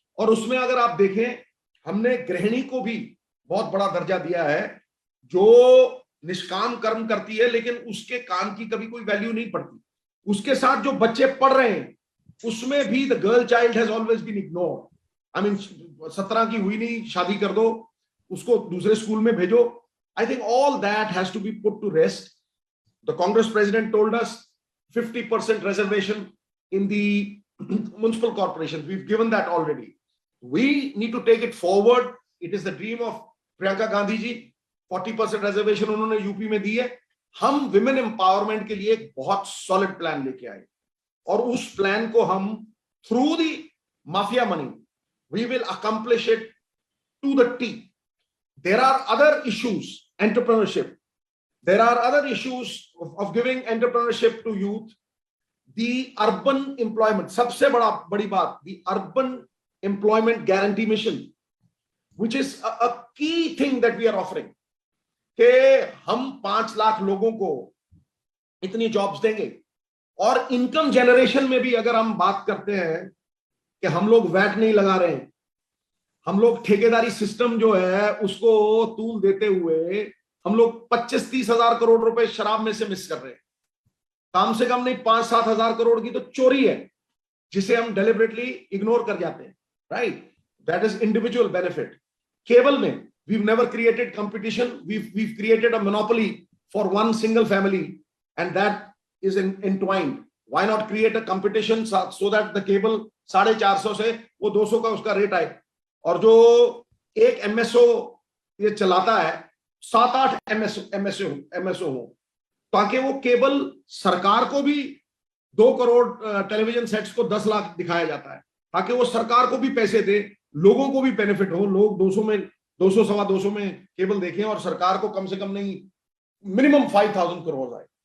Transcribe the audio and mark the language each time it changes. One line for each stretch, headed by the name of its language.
Hindi: और उसमें अगर आप देखें, हमने गृहिणी को भी बहुत बड़ा दर्जा दिया है, जो निष्काम कर्म करती है लेकिन उसके काम की कभी कोई वैल्यू नहीं पड़ती. उसके साथ जो बच्चे पढ़ रहे हैं उसमें भी
English: The girl child has always been ignored. I mean
Hindi: 17 की हुई नहीं, शादी कर दो, उसको दूसरे स्कूल में भेजो.
English: I think all that has to be put to rest. The Congress president told us 50% reservation in the municipal corporations. We've given that already. We need to take it forward. It is the dream of Priyanka Gandhi ji.
Hindi: 40% reservation उन्होंने UP में दी है. हम women empowerment के लिए एक बहुत solid plan लेके आए, और उस plan को हम
English: through the mafia money we will accomplish it to the T. There are other issues, entrepreneurship. There are other issues of giving entrepreneurship to youth. The urban employment,
Hindi: सबसे बड़ी बात,
English: the urban employment guarantee mission, which is a key thing that we are offering.
Hindi: कि हम 5 लाख लोगों को इतनी jobs देंगे. और इनकम जनरेशन में भी अगर हम बात करते हैं कि हम लोग वैट नहीं लगा रहे हैं, हम लोग ठेकेदारी सिस्टम जो है उसको तूल देते हुए हम लोग 25-30 हजार करोड़ रुपए शराब में से मिस कर रहे हैं. कम से कम नहीं 5-7 हजार करोड़ की तो चोरी है, जिसे हम डेलिबरेटली इग्नोर कर जाते हैं.
English: Right, that is individual benefit.
Hindi: Cable में
English: we've never created competition, we've created a monopoly for one single family, and that is entwined. Why not create a competition so that the cable
Hindi: 450 से वो 200 का उसका rate आए, और जो एक MSO ये चलाता है 7-8 एमएसओ हो, ताकि वो केबल सरकार को भी 2 करोड़ टेलीविजन सेट्स को 10 लाख दिखाया जाता है, ताकि वो सरकार को भी पैसे दे, लोगों को भी बेनिफिट हो, लोग 200 में केबल देखें और सरकार को कम से कम नहीं मिनिमम 5,000 करोड़ आए.